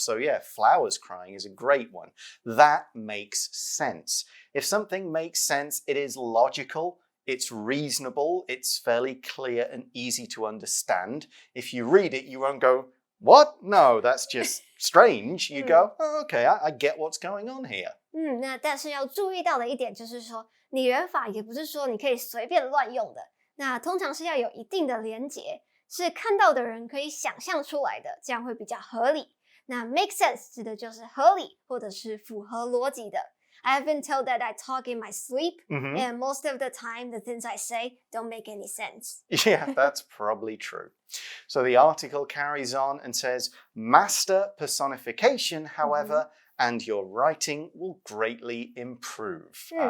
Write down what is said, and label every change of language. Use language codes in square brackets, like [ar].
[en] So yeah, flowers crying is a great one. That makes sense. If something makes sense, it is logical. It's reasonable, it's fairly clear and easy to understand. If you read it, you won't go, what? No, that's just strange. You go, oh, okay, I get what's going on here. [zh] 那但是要注意到的一点就是说，拟人法也不是说你可以随便乱用的，那通常是要有一定的连结，是看到的人可以想象出来的，这样会比较合理。那 make sense 指的就是合理或者是符合逻辑的。 [en] I've been told that I talk in my sleep, and most of the time the things I say don't make any sense. Yeah, that's probably true. So the article carries on and says, master personification, however, and your writing will greatly improve.